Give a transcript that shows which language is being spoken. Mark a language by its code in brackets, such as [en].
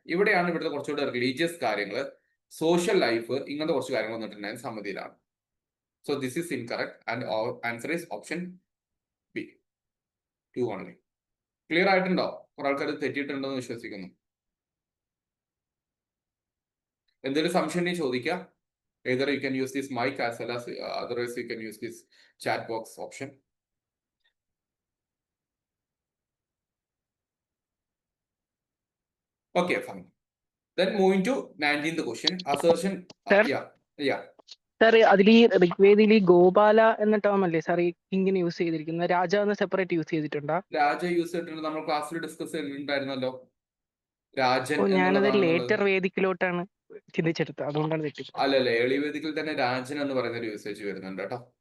[ml] ഇവിടെയാണ് ഇവിടുത്തെ കുറച്ചുകൂടെ റിലീജിയസ് കാര്യങ്ങൾ, സോഷ്യൽ ലൈഫ്, ഇങ്ങനത്തെ കുറച്ച് കാര്യങ്ങൾ വന്നിട്ടുണ്ടായിരുന്നത് സമിതിയിലാണ്. [en] So this is incorrect and answer is option B, 2 only. [ml] Clear ആയിട്ടുണ്ടോ? കുറെ ആൾക്കാർ തെറ്റിയിട്ടുണ്ടെന്ന് വിശ്വസിക്കുന്നു. എന്തെങ്കിലും സംശയം ഉണ്ടെങ്കിൽ ചോദിക്കുക. [en] Either you can use this mic as well as otherwise you can use this chat box option. Okay, fine. Then moving to 19th question. Assertion. Yeah. [ml] Sir അതിൽ ഈ ഋഗ്വേദിയിൽ ഈ ഗോപാല എന്ന ടേം അല്ലേ സാർ ഈ കിങ്ങിന് യൂസ് ചെയ്തിരിക്കുന്നത്? രാജ എന്ന് സെപ്പറേറ്റ് യൂസ് ചെയ്തിട്ടുണ്ടോ? രാജ use ചെയ്തിട്ടുണ്ട്, നമ്മൾ ക്ലാസ്സിൽ ഡിസ്കസ് ചെയ്തിട്ടുണ്ടായിരുന്നല്ലോ. രാജൻ ഞാനത് ലേറ്റർ വേദിക്കിലോട്ടാണ് ചിന്തിച്ചെടുത്തത്, അതുകൊണ്ടാണ് തെറ്റി. അല്ലല്ലേ, ഏളി വേദിക്കിൽ തന്നെ രാജൻ എന്ന് പറയുന്ന ഒരു യൂസേജ് വരുന്നുണ്ട് കേട്ടോ.